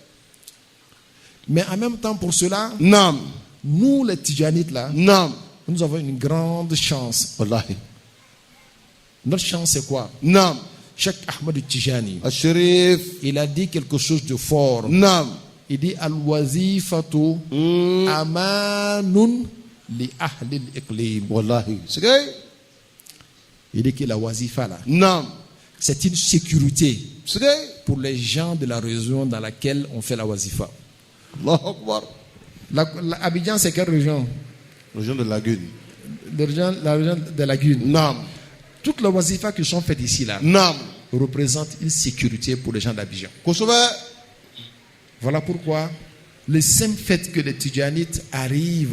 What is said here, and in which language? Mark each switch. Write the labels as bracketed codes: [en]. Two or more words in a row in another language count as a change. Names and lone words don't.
[fr] Mais en même temps, pour cela, Naam. nous les Tijanites là, Naam. nous avons une grande chance. Wallahi. Notre chance, c'est quoi? Naam. Cheikh Ahmed Tijani, Al-Sharif. il a dit quelque chose de fort. Naam. Il dit [ar] الوظيفة أمان لأهل الإقليم. [fr] Wallahi. Sigay. Il dit que la wazifa là, Naam. c'est une sécurité Sigay. pour les gens de la région dans laquelle on fait la wazifa. [ar] الله أكبر. [fr] Abidjan, c'est quelle région? Région de Lagune. La région de Lagune. Naam. Toutes les wazifas qui sont faites ici là Naam. représentent une sécurité pour les gens d'Abidjan. Kosovo. Voilà pourquoi le simple fait que les Tidjanites arrivent